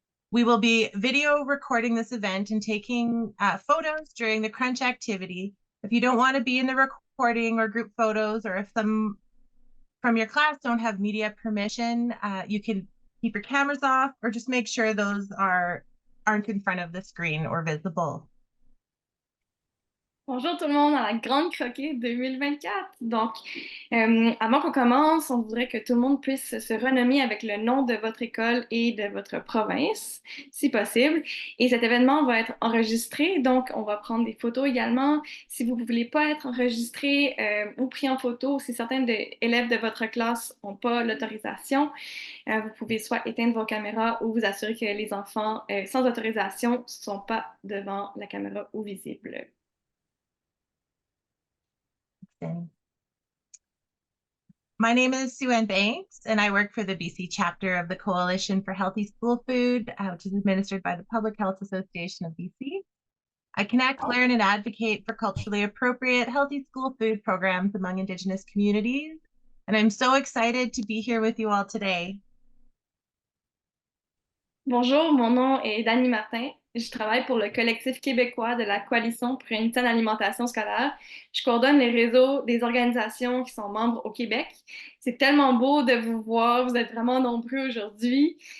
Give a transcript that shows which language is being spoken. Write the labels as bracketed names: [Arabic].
[English] We will be video recording this event and taking photos during the crunch activity. If you don't want to be in the recording or group photos, or if some from your class don't have media permission, you can keep your cameras off or just make sure those aren't in front of the screen or visible. [French] Bonjour tout le monde à la Grande croquée 2024. Donc, avant qu'on commence, on voudrait que tout le monde puisse se renommer avec le nom de votre école et de votre province, si possible. Et cet événement va être enregistré, donc on va prendre des photos également. Si vous ne voulez pas être enregistré ou pris en photo, si certains élèves de votre classe n'ont pas l'autorisation, vous pouvez soit éteindre vos caméras ou vous assurer que les enfants sans autorisation ne sont pas devant la caméra ou visibles. [English] My name is Sue-Ann Banks, and I work for the BC chapter of the Coalition for Healthy School Food, which is administered by the Public Health Association of BC. I connect, learn, and advocate for culturally appropriate, healthy school food programs among Indigenous communities. And I'm so excited to be here with you all today. [French] Bonjour, mon nom est Danie Martin. Je travaille pour le Collectif québécois de la Coalition pour une saine alimentation scolaire. Je coordonne les réseaux des organisations qui sont membres au Québec. C'est tellement beau de vous voir, vous êtes vraiment nombreux aujourd'hui.